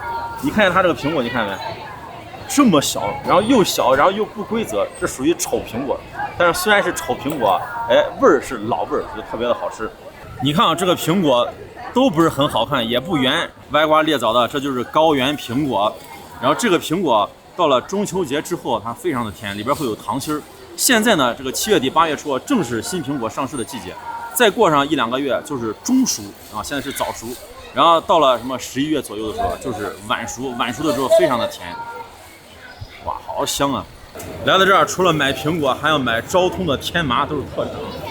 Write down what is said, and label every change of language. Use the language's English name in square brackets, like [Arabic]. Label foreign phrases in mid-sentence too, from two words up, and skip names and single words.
[Chinese] 你看见它这个苹果，你看没？这么小，然后又小，然后又不规则，这属于丑苹果。但是虽然是丑苹果，哎，味儿是老味儿，就特别的好吃。你看啊，这个苹果都不是很好看，也不圆，歪瓜裂枣的，这就是高原苹果。然后这个苹果到了中秋節之後，它非常的甜，裡邊會有糖心兒。現在呢，這個7月底8月初正是新蘋果上市的季節，再過上1-2個月就是中熟啊，現在是早熟。然後到了什麼11月左右的時候，就是晚熟，晚熟的時候非常的甜。哇，好香啊！來到這兒，除了買蘋果，還要買昭通的天麻，都是特產。